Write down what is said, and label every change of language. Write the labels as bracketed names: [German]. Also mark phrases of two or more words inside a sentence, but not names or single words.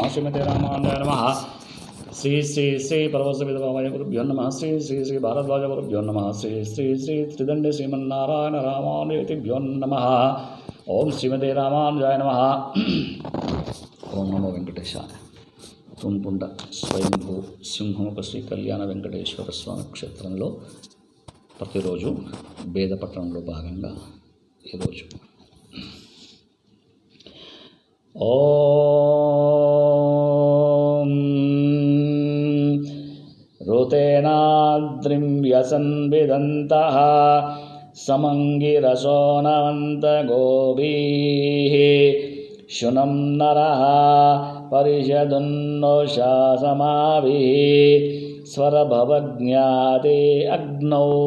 [Sanskrit] श्रीमते रामानुजाय नमः। श्री श्री श्री परवसविधवामय गुरुभ्यो नमः। श्री श्री श्री भारद्वाज गुरुभ्यो नमः। श्री श्री श्री त्रिदंड श्रीमन्नारायण रामानुजतिभ्यो नमः। ओम श्रीमते रामानुजाय नमः। ओम नमो वेंकटेशाय। [Telugu] తుంపుండ స్వయంభూ సింహముఖ శ్రీ కళ్యాణ వెంకటేశ్వర స్వామి క్షేత్రంలో ప్రతిరోజు వేదపఠనంలో భాగంగా ఈరోజు [Sanskrit] ఓం ఋతేనాద్రిం వ్యసన్విదంతః సమంగిరసోనవంత గోభీః శునం నరః పరిషదున్నోషా సమాభిః స్వరభవజ్ఞాతే అగ్నౌ